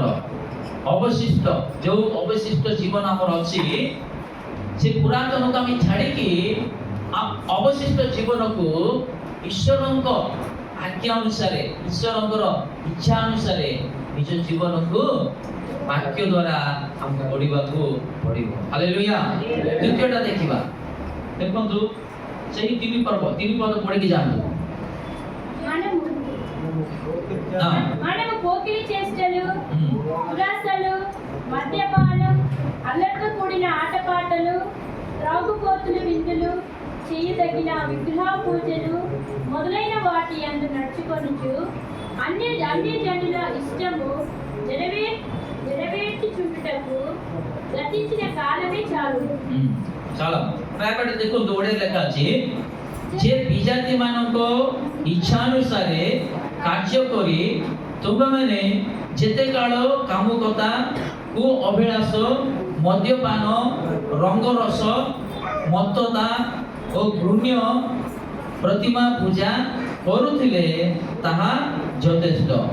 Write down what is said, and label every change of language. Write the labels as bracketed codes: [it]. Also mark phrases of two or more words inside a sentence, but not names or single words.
[or] ଅବଶିଷ୍ଟ ଯୋଉ ଅବଶିଷ୍ଟ ଜୀବନ ଆମର ଅଛି, ସେ ପୁରାତନକୁ ଆମେ ଛାଡ଼ିକି ଅବଶିଷ୍ଟ ଜୀବନକୁ ଈଶ୍ୱରଙ୍କ ଆଜ୍ଞା ଅନୁସାରେ, ଈଶ୍ୱରଙ୍କର ଇଚ୍ଛା ଅନୁସାରେ ନିଜ ଜୀବନକୁ ବାକ୍ୟ ଦ୍ୱାରା ଆମକୁ ବଢ଼ିବାକୁ ପଡ଼ିବ। ହାଲେଲୁୟା। ଦ୍ୱିତୀୟଟା ଦେଖିବା, ଦେଖନ୍ତୁ ସେହି ତିନି ପଦ ପଢ଼ିକି ଯାଆନ୍ତୁ। [te] మనము పోకిరి చేష్టలు, దురాశలు, మద్యపానం, అల్లరితో కూడిన ఆటపాటలు, త్రాగుబోతులు విందులు, చేయదగిన విగ్రహ పూజలు మొదలైన వాటి యందు నడుచుకొనుచు అన్య జనుల ఇష్టము నెరవేర్చుచుండుటకు గతించిన కాలమే చాలు। [or] ଚାଲ ପ୍ରାୟପଟେ ଦେଖନ୍ତୁ, ଓଡ଼ିଆ ଲେଖା ଅଛି, ଯେ ବିଜାତି ମାନଙ୍କ ଇଚ୍ଛା ଅନୁସାରେ କାର୍ଯ୍ୟ କରି ତୁମେମାନେ ଯେତେ କାଳ କାମୁକତା, କୁ ଅଭିଳାଷ, ମଦ୍ୟପାନ, ରଙ୍ଗରସ, ମତ୍ତତା ଓ ଘୃଣ୍ୟ ପ୍ରତିମା ପୂଜା କରୁଥିଲେ ତାହା ଯଥେଷ୍ଟ।